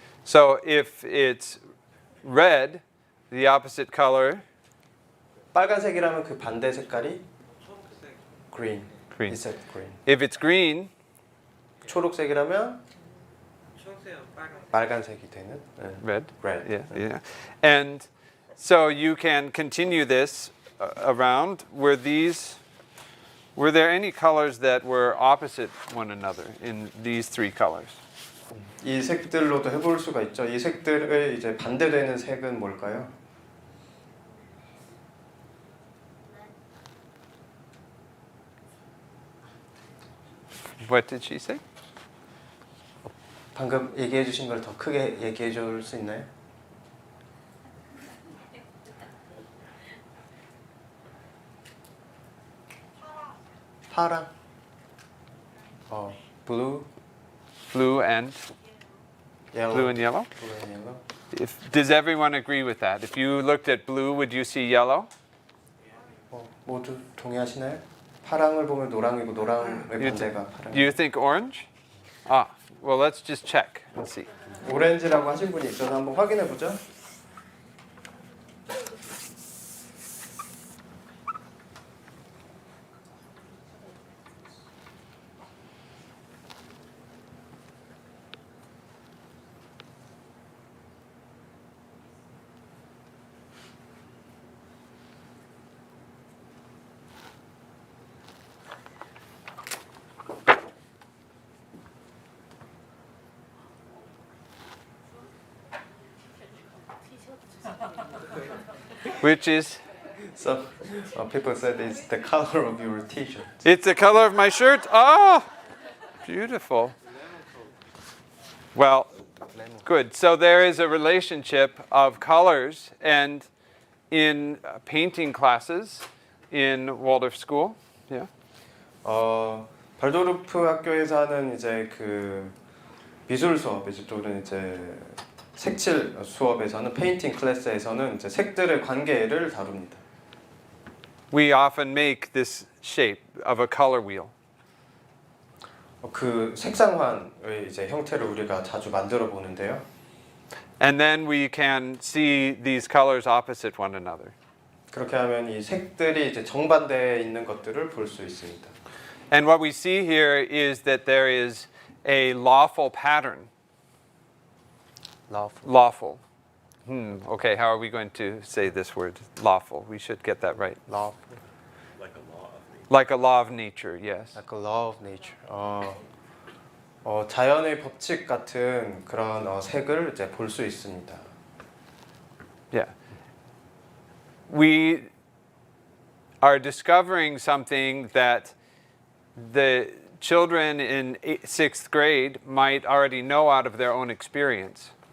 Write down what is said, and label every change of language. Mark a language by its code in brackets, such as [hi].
[en] So if it's red, the opposite color, [ko] 빨간색이라면 그 반대 색깔이 green. [en] green. He said green. If it's green, 초록색이라면 빨간색이 되는. red. Red. Yeah, yeah. And so you can continue this around. Were there any colors that were opposite one another in these three colors? [ko] 이 색들로도 해볼 수가 있죠. 이 색들의 이제 반대되는 색은 뭘까요? [en] What did she say? [ko] 방금 얘기해 주신 걸 더 크게 얘기해 줄 수 있나요? 파랑. [en] blue, Blue and yellow. blue and yellow? blue and yellow. Does everyone agree with that? If you looked at blue, would you see yellow? [ko] 모두 동의하시나요? 파랑을 보면 노랑이고 노랑의 반대가 파랑. [en] Do you think orange? Ah, well, let's just check and see. 오렌지라고 하신 분이 있어서 한번 확인해 보죠. Which is? So people said it's the color of your T-shirt. It's the color of my shirt. Ah, beautiful. Well, good. So there is a relationship of colors, and in painting classes in Waldorf School, yeah. [ko] 발도르프 학교에서 하는 이제 그 미술 수업이죠. 또는 이제 색칠 수업에서는 페인팅 클래스에서는 이제 색들의 관계를 다룹니다. [en] We often make this shape of a color wheel. [ko] 그 색상환의 이제 형태를 우리가 자주 만들어 보는데요. [en] And then we can see these colors opposite one another. [ko] 그렇게 하면 이 색들이 이제 정반대에 있는 것들을 볼 수 있습니다. [en] And what we see here is that there is a lawful pattern. Lawful. Okay, how are we going to say this word? Lawful. We should get that right. Lawful. Like a law of nature, yes. Like a law of nature. [ko] 자연의 법칙 같은 그런 색을 이제 볼 수 있습니다. [en] Yeah. We are discovering something that the children in 6th grade might already know out of their own experience.